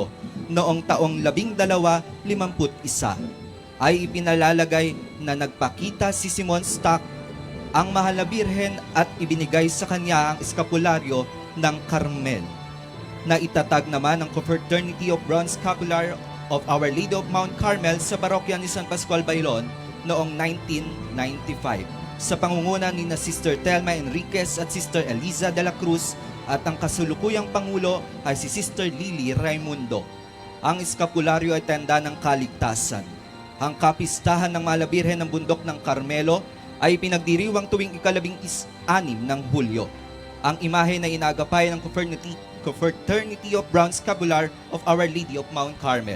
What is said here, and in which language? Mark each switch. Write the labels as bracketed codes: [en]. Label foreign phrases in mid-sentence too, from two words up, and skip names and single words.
[tl] Noong taong 1251 ay ipinalalagay na nagpakita si Simon Stock ang Mahal na Birhen at ibinigay sa kanya ang eskapularyo ng Carmel. Na itatag naman ang Confraternity of Bronze Scapular of Our Lady of Mount Carmel sa parokya ni San Pascual Bailon noong 1995 sa pangunguna ni na Sister Telma Enriquez at Sister Eliza de la Cruz at ang kasulukuyang Pangulo ay si Sister Lily Raimundo. Ang eskapularyo ay tanda ng kaligtasan. Ang kapistahan ng Mahal na Birhen ng Bundok ng Carmelo ay pinagdiriwang tuwing ika-16 ng Hulyo. Ang imahe na inagapay ng Confraternity of Brown Scapular of Our Lady of Mount Carmel.